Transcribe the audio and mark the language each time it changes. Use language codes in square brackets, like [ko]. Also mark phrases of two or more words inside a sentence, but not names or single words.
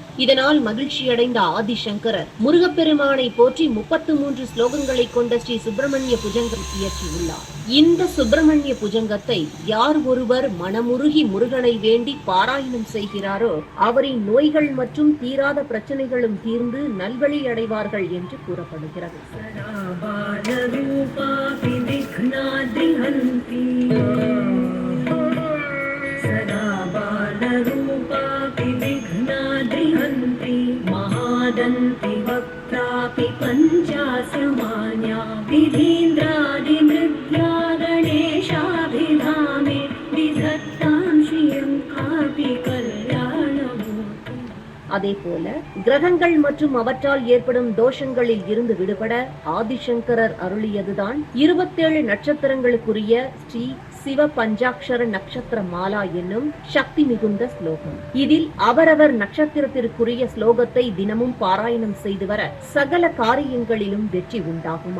[ta] இதனால் மகிழ்ச்சியடைந்த ஆதிசங்கரர் முருகப்பெருமானை போற்றி 33 ஸ்லோகங்களை கொண்ட ஸ்ரீ சுப்பிரமணிய புஜங்கம் இயற்றியுள்ளார். இந்த சுப்பிரமணிய புஜங்கத்தை யார் ஒருவர் மனமுருகி முருகனை வேண்டி பாராயணம் செய்கிறாரோ அவரின் நோய்கள் மற்றும் தீராத பிரச்சனைகளும் தீர்ந்து நல்வழி அடைவார்கள் என்று கூறப்படுகிறது. [sa] महादन्ति वक्त्रापि पञ्चास्यमान्या विधीन्द्रादिनृत्या गणेशाभिधामे विध दत्तां श्रियं कापि कल्याणमूर्तिम् [ta] அதேபோல கிரகங்கள் மற்றும் அவற்றால் ஏற்படும் தோஷங்களில் இருந்து விடுபட ஆதிசங்கரர் அருளியதுதான் 27 நட்சத்திரங்களுக்குரிய ஸ்ரீ சிவ பஞ்சாட்சர நட்சத்திர மாலா என்னும் சக்தி மிகுந்த ஸ்லோகம். இதில் அவரவர் நட்சத்திரத்திற்குரிய ஸ்லோகத்தை தினமும் பாராயணம் செய்து வர சகல காரியங்களிலும் வெற்றி உண்டாகுமா.